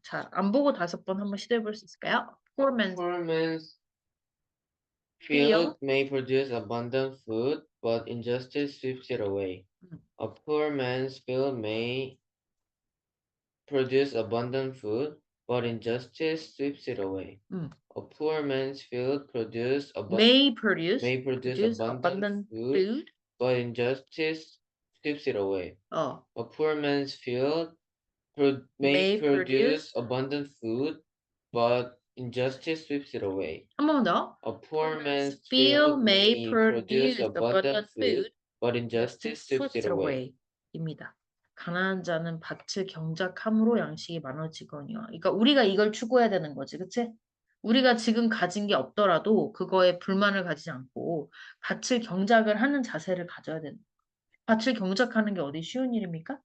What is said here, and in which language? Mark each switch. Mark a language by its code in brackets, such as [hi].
[ko] 자, 안 보고 5번 한번 시도해 볼 수 있을까요? [en] Poor man's Poor man's field. field may produce abundant food, but injustice sweeps it away. A poor man's field may produce abundant food, but injustice sweeps it away. 음. A poor man's field may produce may produce abundant abundant food, food. but injustice sweeps it away. 어, A poor man's field may may produce produce abundant food, but injustice sweeps it away. [ko] 한 번 더. [en] A poor man's field field may may produce produce abundant abundant food, food. but injustice sweeps it away. [ko] 입니다. 가난한 자는 밭을 경작함으로 양식이 많아지거니와. 그러니까 우리가 이걸 추구해야 되는 거지, 그치? 우리가 지금 가진 게 없더라도 그거에 불만을 가지지 않고 밭을 경작을 하는 자세를 가져야 되는. 밭을 경작하는 게 어디 쉬운 일입니까?